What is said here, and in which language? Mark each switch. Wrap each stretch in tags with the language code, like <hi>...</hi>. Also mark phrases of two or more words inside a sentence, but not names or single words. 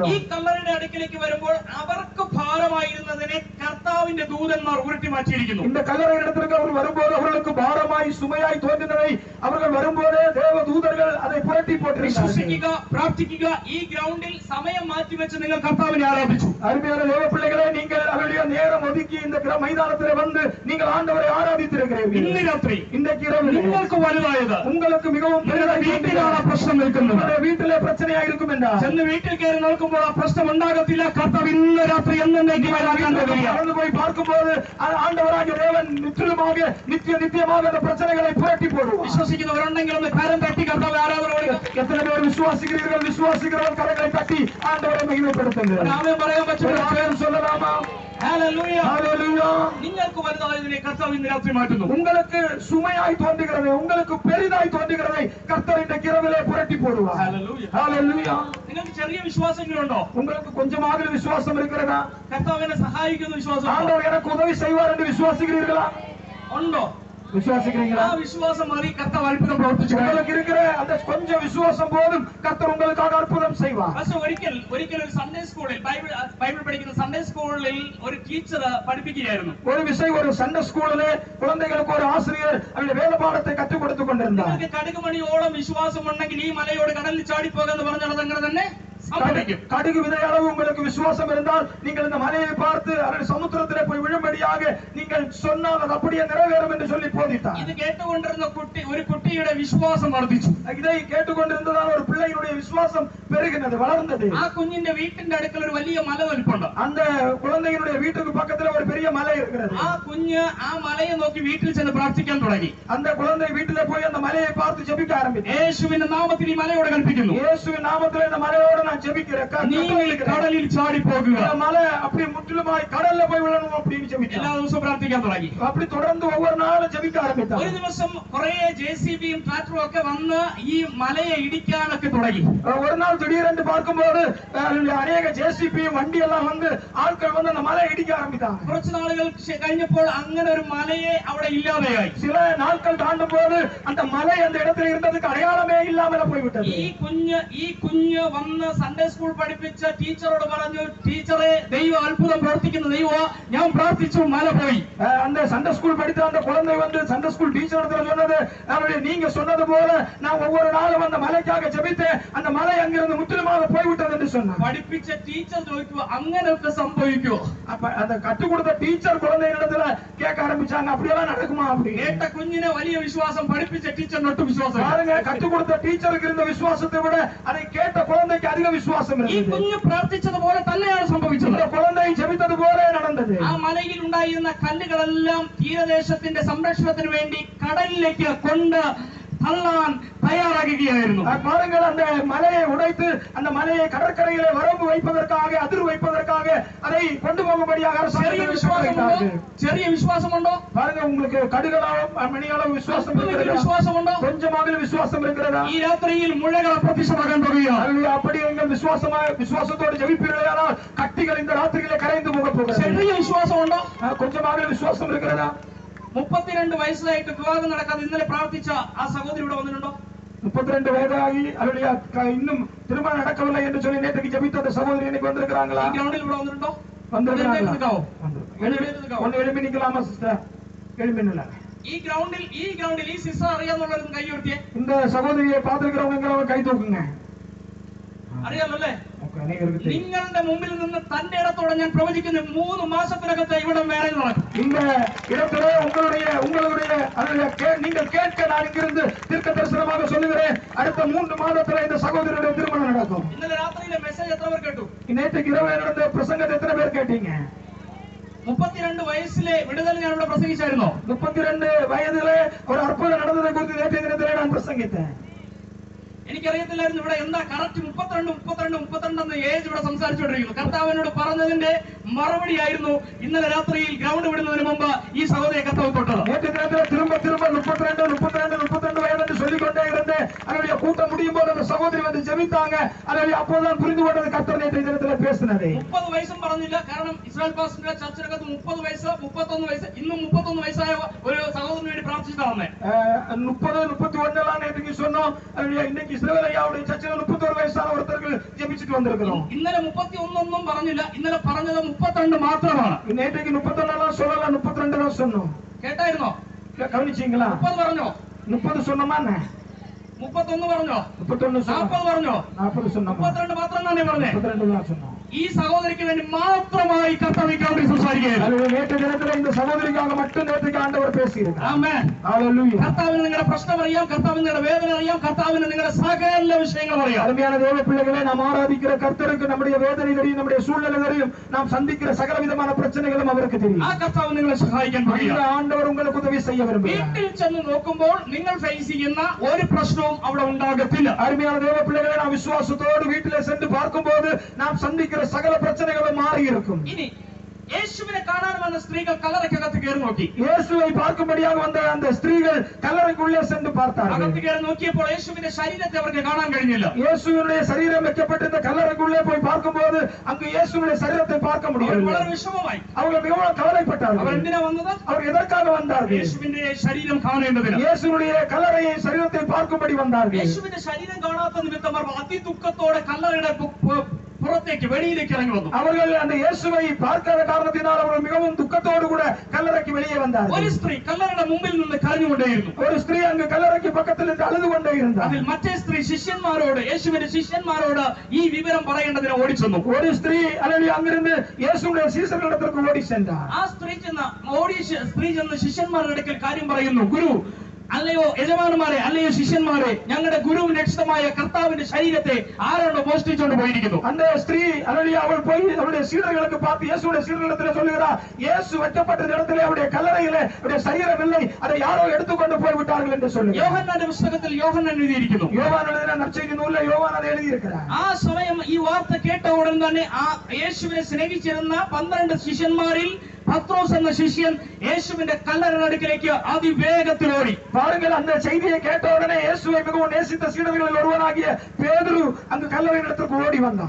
<ml>ഈ കല്ലറയുടെ അടുക്കിലേക്ക് വരുമ്പോൾ അവർക്ക് ഭാരമായിരുന്നതിനെ കർത്താവിന്റെ ദൂതന്മാർ ഉരുട്ടി മാറ്റിയിരിക്കുന്നു.</ml> <ta>இந்த கல்லறை இடத்திற்கு அவர் வரும்போது அவர்களுக்கு பாரமாய் சுமையாய் தோன்றினதை அவர்கள் வரும்போது தேவ தூதர்கள் அதை புரட்டி போட்டிருக்கிறார்கள்.</ta> <ml>വിശ്വസിക്കുക, പ്രാർത്ഥിക്കുക. ഈ ഗ്രൗണ്ടിൽ സമയം മാറ്റിവെച്ച് നിങ്ങൾ കർത്താവിനെ ആരാധിച്ചു.</ml> <ta>அருமையான தேவ பிள்ளைகளே, நீங்கள் அவருடைய நேரம் ஒதுக்கி இந்த மைதானத்திலே வந்து நீங்கள் ஆண்டவரை ஆராதித்திருக்கிறீர்கள்.</ta> <ml>ഇന്ന് രാത്രി</ml> <ta>இன்றைக்கு இரவு</ta> <ml>നിങ്ങൾക്ക് വലുതായത്</ml> <ta>உங்களுக்கு மிகவும் பெரிதாய்</ta> <ml>വീട്ടിലാണ് ആ പ്രശ്നം നിൽക്കുന്നത്.</ml> <ta>வீட்டிலே பிரச்சனையா இருக்கும் என்றால்</ta> <ml>ചെന്ന് വീട്ടിൽ കയറി നോക്കുമ്പോൾ ആ പ്രശ്നം ഉണ്ടാകത്തില്ല. കർത്താവ് ഇന്ന് രാത്രി</ml> <ta>நடந்து போய் பார்க்கும்போது ஆண்டவராகிய தேவன் முற்றிலுமாக நித்தியமாக அந்த பிரச்சனைகளை புரட்டி போடுவார்.</ta> <ml>വിശ്വസിക്കുന്നവരുണ്ടെങ്കിൽ ഒന്ന് കരം തട്ടി കർത്താവ് ആരാധന കൊടുക്കുക.</ml> <ta>எத்தனை பேர் விசுவாசிக்கிறவர்கள் கரங்களை தட்டி ஆண்டவரை மகிமைப்படுத்துங்கள்.</ta> <ml>ആമേൻ പറയാൻ പറ്റുമോ?</ml> <ta>ஆமென் சொல்லலாமா?</ta> <ml>ഹല്ലേലൂയ.</ml> <ta>ஹalleluya.</ta> <ml>നിങ്ങൾക്ക് വലുതായതിനെ കർത്താവ് ഇന്ന് രാത്രി മാറ്റുന്നു.</ml> <ta>உங்களுக்கு சுமையாய் தோன்றுகிறதை, உங்களுக்கு பெரிதாய் தோன்றுகிறதை கர்த்தர் இந்த இரவிலே புரட்டி போடுவார்.</ta> <ml>ഹല്ലേലൂയ.</ml> <ta>ஹalleluya.</ta> <ml>നിങ്ങൾക്ക് ചെറിയ വിശ്വാസങ്ങളുണ്ടോ?</ml> <ta>உங்களுக்கு கொஞ்சமாக விசுவாசம் இருக்கிறதா?</ta> <ml>കർത്താവ് എന്നെ സഹായിക്കുന്ന വിശ്വാസം</ml> <ta>ஆண்டவர் எனக்கு உதவி செய்வார் என்று விசுவாசிக்கிறீர்களா?</ta> <ml>ഉണ്ടോ?</ml> <ta>விசுவாசிக்கிறீங்களா?</ta> <ml>ആ വിശ്വാസം മതി കർത്താവ് അത്ഭുതം പ്രവർത്തിച്ചു.</ml> <ta>உங்களுக்கு இருக்கிற அந்த கொஞ்சம் விசுவாசம் போதும் கர்த்தர் உங்களுக்காக அற்புதம் செய்வார்.</ta> <ml>പക്ഷേ ഒരിക്കൽ ഒരു</ml> <en>Sunday school</en> <ml>ബൈബിൾ പഠിക്കുന്ന</ml> <en>Sunday school</en> <ml>ഒരു ടീച്ചർ പഠിപ്പിക്കുകയായിരുന്നു.</ml> <ta>ஒரு</ta> <en>Sunday school</en> <ta>குழந்தைகளுக்கு ஒரு ஆசிரியர் அவருடைய வேத பாடத்தை கற்றுக் கொடுத்துக் கொண்டிருந்தார்.</ta> <ml>നിങ്ങൾക്ക് കടുകുമണിയോളം വിശ്വാസം ഉണ്ടെങ്കിൽ ഈ മലയോട് കടലിൽ ചാടിപ്പോകാന്ന് പറഞ്ഞാൽ അതങ്ങനെ തന്നെ സംഭവിക്കും.</ml> <ta>கடுகு விதை அளவு உங்களுக்கு விசுவாசம் இருந்தால் நீங்கள் இந்த மலையை பார்த்து அல்லது சமுத்திரத்திலே போய் விழும்படியாக நீங்கள் சொன்னால் அது அப்படியே நிறைவேறும் என்று சொல்லி போதித்தார்.</ta> <ml>ഇത് കേട്ടുകൊണ്ടിരുന്ന ഒരു കുട്ടിയുടെ വിശ്വാസം വർദ്ധിച്ചു.</ml> <ta>இதை கேட்டுக்கொண்டிருந்ததால் ஒரு பிள்ளையினுடைய விசுவாசம் பெருகினது, வளர்ந்தது.</ta> <ml>ആ കുഞ്ഞിന്റെ വീട്ടിന്റെ അടുക്കൽ ഒരു വലിയ മല നിൽപ്പുണ്ട്.</ml> <ta>அந்த குழந்தையினுடைய வீட்டுக்கு பக்கத்துல ஒரு பெரிய மலை இருக்கிறது.</ta> <ml>ആ കുഞ്ഞ് ആ മലയെ നോക്കി വീട്ടിൽ ചെന്ന് പ്രാർത്ഥിക്കാൻ തുടങ്ങി.</ml> <ta>அந்த குழந்தை வீட்டிலே போய் அந்த மலையை பார்த்து ஜெபிக்க ஆரம்பித்தார்.</ta> <ml>യേശുവിന്റെ നാമത്തിൽ ഈ മലയോട് കൽപ്പിക്കുന്നു.</ml> <ta>இயேசுவின் நாமத்திலே இந்த மலையோடு நான் ஜெபிக்கிறேன்.</ta> <ml>നീ കടലിൽ ചാടി പോകുക.</ml> <ta>இந்த மலை அப்படி முற்றிலுமாய் கடல்ல போய் விழணும் அப்படின்னு ஜெபிச்சார்.</ta> <ml>എല്ലാ ദിവസവും പ്രാർത്ഥിക്കാൻ തുടങ്ങി.</ml> <ta>அப்படி தொடர்ந்து ஒவ்வொரு நாளும் ஜெபிக்க ஆரம்பித்தார்.</ta> <ml>ഒരു ദിവസം കുറെ ജെസിബിയും ട്രാക്ടറും ഒക്കെ വന്ന് ഈ മലയെ ഇടിക്കാനൊക്കെ തുടങ്ങി.</ml> <ta>ஒரு நாள் திடீரென்று பார்க்கும்போது அநேக ஜேசிபியும் வண்டி எல்லாம் வந்து ஆட்கள் வந்து அந்த மலையை இடிக்க ஆரம்பித்தாங்க.</ta> <ml>കുറച്ച് നാളുകൾ കഴിഞ്ഞപ്പോൾ അങ്ങനെ ഒരു മലയെ അവിടെ ഇല്ലാതെയായി.</ml> <ta>சில நாட்கள் தாண்டும் போது அந்த மலை அந்த இடத்துல இருந்ததுக்கு அடையாளமே இல்லாமல் போய்விட்டது.</ta> <ml>ഈ കുഞ്ഞ് വന്ന്</ml> <en>Sunday school</en> <ml>പഠിപ്പിച്ച ടീച്ചറോട് പറഞ്ഞു, ടീച്ചറെ ദൈവം അത്ഭുതം പ്രവർത്തിക്കുന്ന ദൈവം, ഞാൻ പ്രാർത്ഥിച്ചു മല പോയി.</ml> <ta>அந்த</ta> <en>Sunday school</en> <ta>படித்த அந்த குழந்தை வந்து</ta> <en>Sunday school teacher</en> <ta>சொன்னது, நீங்க சொன்னது போல நான் ஒவ்வொரு நாளும் அந்த மலைக்காக ஜெபித்தேன், அந்த மலை அங்கிருந்து முற்றிலுமாக போய்விட்டது என்று சொன்னார். പഠിപ്പിച്ച ടീച്ചർ ചോദിക്കുവോ അങ്ങനെയൊക്കെ സംഭവിക്കുവോ? அப்ப அந்த கற்றுக் கொடுத்த டீச்சர் குழந்தைகளிடத்துல கேட்க ஆரம்பிச்சாங்க, அப்படியெல்லாம் நடக்குமா? அப்படி</ta> <ml>കേട്ട കുഞ്ഞിനെ വലിയ വിശ്വാസം, പഠിപ്പിച്ച ടീച്ചറിന് ഒട്ടും വിശ്വാസം.</ml> <ta>பாருங்க, கற்றுக் கொடுத்த டீச்சருக்கு இருந்த விசுவாசத்தை விட அதை கேட்ட குழந்தைக்கு அதிக விசுவாசம்</ta> <ml>ഈ</ml> <ta>இருந்தது.</ta> <ml>കുഞ്ഞ് പ്രാർത്ഥിച്ചതുപോലെ തന്നെയാണ് സംഭവിച്ചത്.</ml> <ta>இந்த குழந்தை ஜெபித்தது போல நடந்தது.</ta> <ml>ആ മലയിൽ ഉണ്ടായിരുന്ന കല്ലുകളെല്ലാം തീരദേശത്തിന്റെ സംരക്ഷണത്തിന് വേണ്ടി കടലിലേക്ക് കൊണ്ട് തള്ളാൻ തയ്യാറാകുകയായിരുന്നു.</ml> <ta>பாருங்கள், அந்த மலையை உடைத்து அந்த மலையை கடற்கரையிலே வரம்பு வைப்பதற்காக, அதிர் வைப்பதற்காக அதை கொண்டு போகும்படியாக</ta> <ml>ചെറിയ വിശ്വാസമുണ്ടോ?</ml> <ta>பாருங்க, உங்களுக்கு கடுகளவு மணியளவு விசுவாசம் இருக்கிறதா?</ta> <ml>വിശ്വാസമുണ്ടോ?</ml> <ta>கொஞ்சமாக விசுவாசம் இருக்கிறதா?</ta> <ml>ഈ രാത്രിയിൽ മുഴകൾ അപ്രത്യക്ഷമാകാൻ തുടങ്ങുകയാണ്.</ml> <ta>அப்படி எங்கள் விசுவாசத்தோடு ஜெபிப்பீர்களானால் கட்டிகள் இந்த ராத்திரியிலே கரைந்து போக போகிறது.</ta> <ml>ചെറിയ വിശ്വാസമുണ്ടോ?</ml> <ta>கொஞ்சமாக விசுவாசம் இருக்கிறதா?</ta> <ml>32 വയസ്സായിട്ട് വിവാഹം നടക്കാതെ ഇന്നലെ പ്രാർത്ഥിച്ച ആ സഹോദരി ഇവിടെ വന്നിട്ടുണ്ടോ?</ml> <ta>32 வயதாகி அவருடைய இன்னும் திருமணம் நடக்கவில்லை என்று சொல்லி நேற்றுக்கு ஜெபித்த அந்த சகோதரி இன்னைக்கு வந்திருக்கிறாங்களா?</ta> <ml>ഈ ഗ്രൗണ്ടിൽ ഇവിടെ വന്നിട്ടുണ്ടോ?</ml> <ta>வந்திருக்கிறாங்களா? ஒன்னு எழுப்பி நிக்கலாமா சிஸ்டர்? எழுப்பி நில்லுங்க.</ta> <ml>ഈ ഗ്രൗണ്ടിൽ ഈ സിസ്റ്റർ അറിയാന്നുള്ളവരും കൈ ഉയർത്തിയേ. இந்த சகோதரியை பார்த்திருக்கிறவங்க கை தூக்குங்க. അറിയാമല്ലേ? നിങ്ങളുടെ മുമ്പിൽ നിന്ന് തന്റെ ഇടത്തോടെ ഞാൻ പ്രവചിക്കുന്നു, 3 മാസത്തിനകത്ത് ഇവിടെ മാരേജ് നടക്കും.</ml> <ta>இந்த இடத்திலே உங்களுடைய நீங்கள் கேட்க நான் இங்கிருந்து தீர்க்க தரிசனமாக சொல்லுகிறேன், அடுத்த 3 மாதத்துல இந்த சகோதரியுடைய திருமணம் நடக்கும்.</ta> <ml>ഇന്നലെ രാത്രിയിലെ മെസ്സേജ് എത്ര പേർ കേട്ടു?</ml> <ta>நேற்றுக்கு இரவு நடந்த பிரசங்கத்தை எத்தனை பேர் கேட்டீங்க?</ta> <ml>32 വയസ്സിലെ വിടുതൽ ഞാൻ ഇവിടെ പ്രസംഗിച്ചായിരുന്നോ?</ml> <ta>32 வயதிலே ஒரு அற்புதம் நடந்ததை குறித்து நேற்றைய தினத்திலே நான் பிரசங்கித்தேன்.</ta> <ml>എനിക്കറിയത്തില്ലായിരുന്നു ഇവിടെ എന്താ കറക്റ്റ് 32 എന്ന ഏജ് ഇവിടെ സംസാരിച്ചുകൊണ്ടിരിക്കുന്നു. കർത്താവിനോട് പറഞ്ഞതിന്റെ മറുപടി ആയിരുന്നു ഇന്നലെ രാത്രിയിൽ ഗ്രൗണ്ട് വിടുന്നതിന് മുമ്പ് ഈ സഹോദരിയെ കർത്താവ് തൊട്ടത്.</ml> <ta>நேற்று தினத்தில் திரும்ப 32 வயது என்று சொல்லிக்கொண்டே இருந்தேன். அதனுடைய கூட்டம் முடியும் போது அந்த சகோதரி வந்து ஜெபித்தாங்க. அதனுடைய அப்போதான் புரிந்து கொண்டது கர்த்தர் நேற்றைய தினத்தில் பேசினது.</ta> <ml>30 വയസ്സും പറഞ്ഞില്ല. കാരണം ഇസ്രായേൽ പാസ്റ്ററിന്റെ ചർച്ചിനകത്ത് 30 വയസ്സ് 31 വയസ്സ് ഇന്നും 31 വയസ്സായ ഒരു സഹോദരന് വേണ്ടി പ്രാർത്ഥിച്ചിട്ടാണ്.</ml> <ta>30 31 எல்லாம் நேற்றுக்கு சொன்னோம். இன்னைக்கு இஸ்ரவேல் ஐயாவுடைய சர்ச்சில் 31 வயசான ஒருத்தர்கள் ஜெபிச்சிட்டு வந்திருக்கிறோம்.</ta> <ml>ഇന്നലെ 31 ഒന്നും പറഞ്ഞില്ല. ഇന്നലെ പറഞ്ഞത് 32 മാത്രമാണ്.</ml> <ta>நேற்றைக்கு 31 எல்லாம் சொல்லல, 32 தான் சொன்னோம்.</ta> <ml>കേട്ടായിരുന്നോ?</ml> <ta>கவனிச்சீங்களா?</ta> <ml>30 പറഞ്ഞോ?</ml> <ta>30 சொன்னோமா?</ta> <ml>31 പറഞ്ഞോ?</ml> <ta>31 சொன்னோம்.</ta> <ml>40 പറഞ്ഞോ?</ml> <ta>40 சொன்னோம்.</ta> <ml>32 മാത്രം തന്നെ പറഞ്ഞേ.</ml> <ta>32 தான் சொன்னோம்.</ta> <ml>ഈ സഹോദരിക്ക് വേണ്ടി മാത്രമായി കർത്താവ് സംസാരിക്കുകയാണ്.</ml> <ta>நேற்று தினத்தில் இந்த சகோதரிக்காக மட்டும் நேற்றுக்கு ஆண்டவர் பேசியிருக்கிறார்.</ta> <ml>ആമേൻ.</ml> <ta>ஹalleluya.</ta> <ml>കർത്താവിന് നിങ്ങളുടെ പ്രശ്നം അറിയാം, കർത്താവിന് നിങ്ങളുടെ വേദന അറിയാം, കർത്താവിന് നിങ്ങളുടെ സകല വിഷയങ്ങളും അറിയാം.</ml> <ta>அருமையான தேவ பிள்ளைகளே, நாம் ஆராதிக்கிற கர்த்தருக்கு நம்முடைய வேதனை தெரியும், நம்முடைய சூழ்நிலை தெரியும், நாம் சந்திக்கிற சகல விதமான பிரச்சனைகளும் அவருக்கு தெரியும்.</ta> <ml>ആ കർത്താവ് നിങ്ങളെ സഹായിക്കാൻ</ml> <ta>அந்த ஆண்டவர் உங்களுக்கு உதவி செய்ய விரும்புகிறார்.</ta> <ml>വീട്ടിൽ ചെന്ന് നോക്കുമ്പോൾ നിങ്ങൾ ഫേസ് ചെയ്യുന്ന ഒരു പ്രശ്നവും അവിടെ ഉണ്ടാകത്തില്ല.</ml> <ta>அருமையான தேவ பிள்ளைகளே, நாம் விசுவாசத்தோடு வீட்டிலே சென்று பார்க்கும்போது நாம் சந்திக்கிற சகல பிரச்சனைகளும் மாறி இருக்கும்.</ta> <ml>ഇനി യേശുവിനെ കാണാൻ വന്ന സ്ത്രീകൾ കല്ലറയ്ക്കകത്ത് കയറി നോക്കി.</ml> <ta>இயேசுவை பார்க்கும்படியாக வந்த அந்த ஸ்திரீகள் கல்லறைக்குள்ளே சென்று பார்த்தார்கள்.</ta> <ml>അകത്ത് കയറി നോക്കിയപ്പോൾ യേശുവിന്റെ ശരീരത്തെ അവർക്ക് കാണാൻ കഴിഞ്ഞില്ല.</ml> <ta>இயேசுவினுடைய சரீரம் வைக்கப்பட்டிருந்த கல்லறைக்குள்ளே போய் பார்க்கும்போது அங்கு இயேசுவினுடைய சரீரத்தை பார்க்க முடியவில்லை.</ta> <ml>വളരെ വിഷമമായി.</ml> <ta>அவர்கள் மிகவும் கவலைப்பட்டார்கள்.</ta> <ml>അവർ എന്തിനാ വന്നത്?</ml> <ta>அவர் എதற்காக வந்தார்கள்?</ta> <ml>യേശുവിന്റെ ശരീരം കാണേണ്ടതിന്.</ml> <ta>இயேசுவினுடைய கல்லறையை சரீரத்தை பார்க்கும்படி வந்தார்கள்.</ta> <ml>യേശുവിന്റെ ശരീരം കാണാത്ത നിമിത്തം അവർ അതിദുഃഖത്തോടെ കല്ലറയുടെ പുറത്തേക്ക് വെളിയിലേക്ക് ഇറങ്ങി വന്നു.</ml> <ta>அவர்கள் அந்த இயேசுவை பார்க்காத காரணத்தினால் அவர்கள் மிகவும் துக்கத்தோடு கூட கல்லறைக்கு வெளியே வந்தார்கள்.</ta> <ml>ഒരു സ്ത്രീ കല്ലറയുടെ മുമ്പിൽ നിന്ന് കരഞ്ഞുകൊണ്ടേയിരുന്നു.</ml> <ta>ஒரு ஸ்திரீ அங்கு கல்லறைக்கு பக்கத்தில் நின்று அழுது கொண்டே இருந்தார்.</ta> <ml>അതിൽ മറ്റേ സ്ത്രീ ശിഷ്യന്മാരോട് യേശുവിന്റെ ശിഷ്യന്മാരോട് ഈ വിവരം പറയേണ്ടതിന് ഓടിച്ചെന്നു.</ml> <ta>ஒரு ஸ்திரீ അല്ലെങ്കിൽ அங்கிருந்து இயேசுவினுடைய சீசர்களிடத்திற்கு ஓடி சென்றார்.</ta> <ml>ആ സ്ത്രീ ചെന്ന് ശിഷ്യന്മാരുടെ അടുക്കൽ കാര്യം പറയുന്നു. ഗുരു, അല്ലയോ യജമാനന്മാരെ, അല്ലയോ ശിഷ്യന്മാരെ, ഞങ്ങളുടെ ഗുരുവിന്റെ രക്ഷിതമായ കർത്താവിന്റെ ശരീരത്തെ ആരാണോ മോഷ്ടിച്ചുകൊണ്ട് പോയിരിക്കുന്നു?</ml> <ta>அந்த ஸ்திரீ அவள் போய் அவருடைய சீடர்களுக்கு பார்த்து இயேசுவுடைய சீடர்களிடத்தில் சொல்லுகிறார், இயேசு வைக்கப்பட்ட இடத்திலே அவருடைய கல்லறையிலே அவருடைய சரீரம் இல்லை, அதை யாரோ எடுத்துக்கொண்டு போய் விட்டார்கள் என்று சொல்லுகிறார்.</ta> <ml>യോഹന്നാന്റെ പുസ്തകത്തിൽ യോഹന്നാൻ എഴുതിയിരിക്കുന്നു.</ml> <ta>யோவான் எழுதின நற்செய்தி நூலில் யோவான் அதை எழுதியிருக்கிறார்.</ta> <ml>ആ സമയം ഈ വാർത്ത കേട്ട ഉടൻ തന്നെ ആ യേശുവിനെ സ്നേഹിച്ചിരുന്ന 12 ശിഷ്യന്മാരിൽ പത്രോസ് എന്ന ശിഷ്യൻ യേശുവിന്റെ കല്ലറയുടെ അടുക്കിലേക്ക് അതിവേഗത്തിൽ ഓടി.</ml> <ta>பாருங்கள், அந்த செய்தியை கேட்ட உடனே இயேசுவை மிகவும் நேசித்த சீடர்களில் ஒருவனாகிய பேதுரு அங்கு கல்லறையின் இடத்துக்கு ஓடி வந்தான்.</ta>